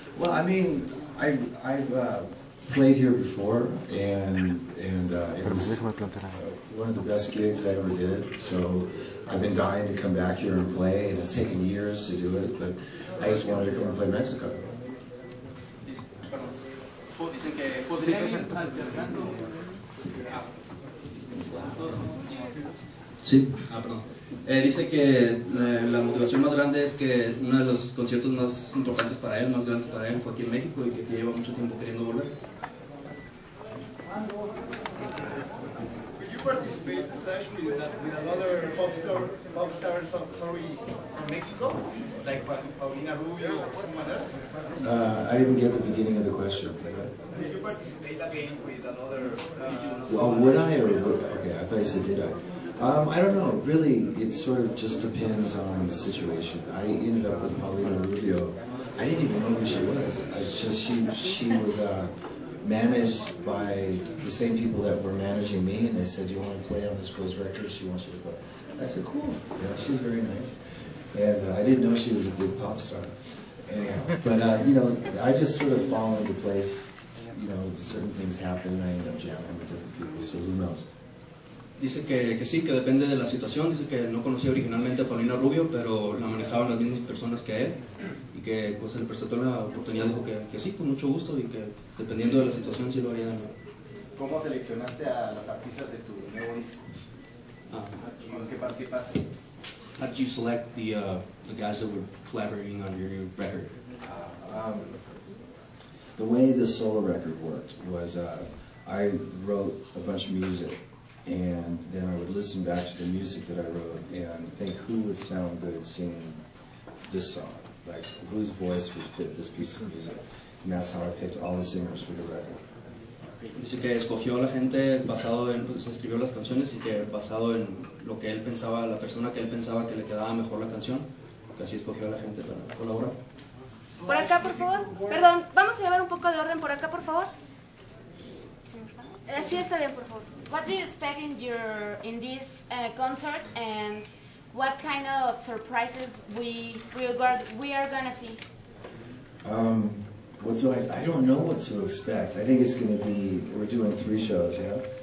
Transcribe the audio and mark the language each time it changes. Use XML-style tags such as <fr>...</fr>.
<en>Well, I mean, I've played here before, and it was one of the best gigs I ever did. So I've been dying to come back here and play, and it's taken years to do it, but I just wanted to come and play Mexico.</en> <es>Dicen que podría ir alternando. Sí, perdón. Dice que la motivación más grande es que uno de los conciertos más importantes para él, más grandes para él, fue aquí en México y que lleva mucho tiempo queriendo volver.</es> <en>Could you participate with another pop star story from Mexico, like Paulina Rubio or someone else? I didn't get the beginning of the question. Did you participate again with another? Well, would I or would I? Okay, I thought you said did I. I don't know. Really, it sort of just depends on the situation. I ended up with Paulina Rubio. I didn't even know who she was. She was managed by the same people that were managing me, and they said, "Do you want to play on this girl's record? She wants you to play." I said, "Cool. Yeah, she's very nice." And I didn't know she was a big pop star. Anyhow, but you know, I just sort of fall into place. You know, certain things happen, and I end up jamming with different people. So who knows?</en> <es>Dice que sí, que depende de la situación. Dice que no conocía originalmente a Paulina Rubio, pero la manejaban las mismas personas que a él, y que pues se le presentó la oportunidad. Dijo que sí, con mucho gusto, y que dependiendo de la situación sí lo haría de nuevo. ¿Cómo seleccionaste a las artistas de tu nuevo disco? ¿Con los que participaste?</es> <en>How did you select the guys that were collaborating on your new record? The way the solo record worked was I wrote a bunch of music, and then I would listen back to the music that I wrote and think who would sound good singing this song, like whose voice would fit this piece of music, and that's how I picked all the singers for the record.</en> <es>Dice que escogió a la gente basado en, pues escribió las canciones y que basado en lo que él pensaba, la persona que él pensaba que le quedaba mejor la canción, que así escogió a la gente para colaborar. Por acá, por favor. Perdón, vamos a llevar un poco de orden por acá, por favor. Sí, está bien, por favor.</es> <en>What do you expect in this concert, and what kind of surprises we are gonna see? What do I don't know what to expect. I think it's going to be, we're doing 3 shows, yeah?</en>